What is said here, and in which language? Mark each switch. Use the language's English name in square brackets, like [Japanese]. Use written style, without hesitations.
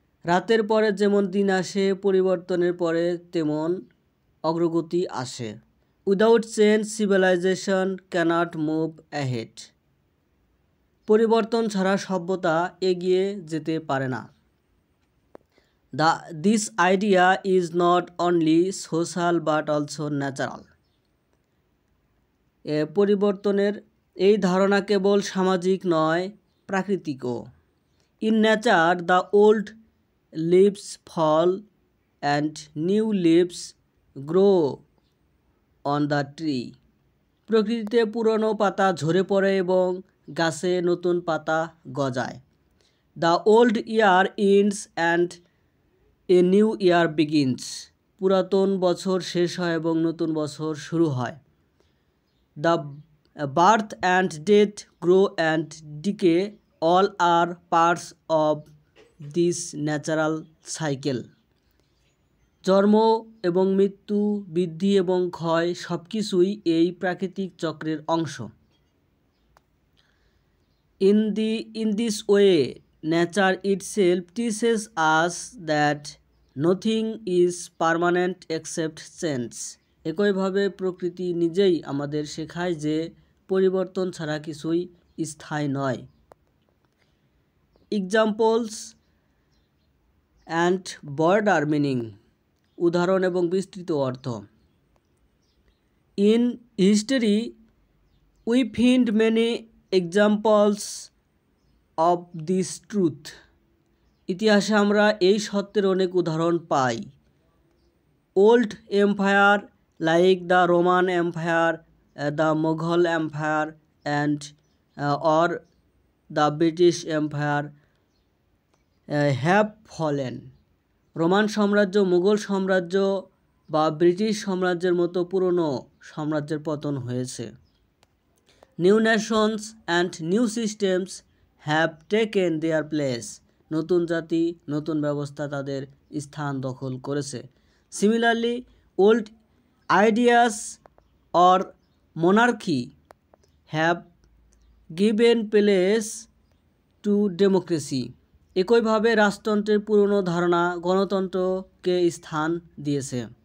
[Bangla] রাতের পরে যেমন দিন আসে, পরিবর্তনের পরে তেমন অগ্রগতি আসে। [English] Without change, civilization cannot move ahead. [Bangla] পরিবর্তন ছাড়া সভ্যতা এগিয়ে যেতে পারে না। [English] This idea is not only social but also natural. [Bangla] পরিবর্তনের এই ধারণা কেবল সামাজিক নয়, প্রাকৃতিকও। [English] In nature, the old leaves fall and new leaves grow on the tree. [Bangla] প্রকৃতিতে পুরনো পাতা ঝরে পড়ে এবং গাছে নতুন পাতা গজায়। [English] The old year ends and a new year begins. [Bangla] পুরাতন বছর শেষ হয় এবং নতুন বছর শুরু হয়। [English] The birth and death, grow and decay, all are parts of this natural cycle. [Bangla] জন্ম এবং মৃত্যু, বৃদ্ধি এবং ক্ষয় সবকিছুই এই প্রাকৃতিক চক্রের অংশ। [English] In this way, nature itself teaches us that nothing is permanent except change. [Bangla] একইভাবে প্রকৃতি নিজেই আমাদের শেখায় যে পরিবর্তন ছাড়া কিছুই স্থায়ী নয়। [English] Examples and broader meaning. [Bangla] উদাহরণ এবং বিস্তৃত অর্থ। [English] In history, we find many examples of this truth. [Bangla] ইতিহাসে আমরা এই সত্যের অনেক উদাহরণ পাই। [English] Old empire like the Roman Empire, the Mughal Empire and or the British Empire have fallen. [Bangla] Roman সাম্রাজ্য, মুঘল সাম্রাজ্য বা ব্রিটিশ সাম্রাজ্যের মতো পুরনো সাম্রাজ্যের পতন হয়েছে। [English] New nations and new systems have taken their place. [Bangla] নতুন জাতি, নতুন ব্যবস্থা তাদের স্থান দখল করেছে। [English] Similarly, old ideas or monarchy have given place to democracy. [Bangla] একইভাবে রাজতন্ত্রের পুরনো ধারণা গণতন্ত্রকে স্থান দিয়েছে।